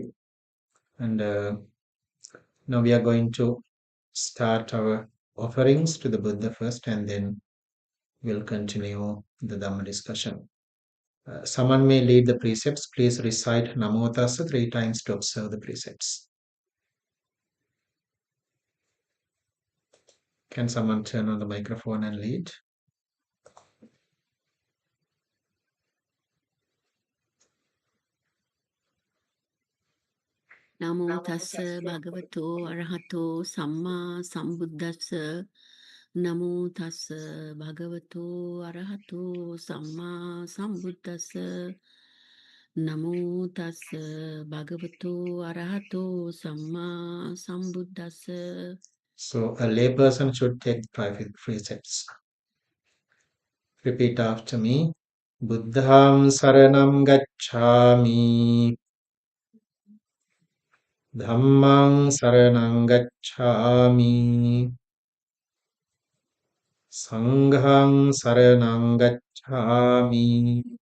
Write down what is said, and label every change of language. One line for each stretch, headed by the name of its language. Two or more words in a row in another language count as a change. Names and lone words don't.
English: And now we are going to start our offerings to the Buddha first, and then we'll continue the Dhamma discussion. Someone may lead the precepts. Please recite
Pali: Namo Tassa
English: 3 times to observe the precepts. Can someone turn on the microphone and lead?
Pali: Namo tassa bhagavato arahato samma sambuddhassa. Namo tassa bhagavato arahato samma sambuddhassa. Namo tassa bhagavato arahato samma sambuddhassa.
English: So a layperson should take the precepts. Repeat after me.
Pali: Buddham saranam gacchami. Dhammang saranam gacchami. Sanghang saranam gacchami.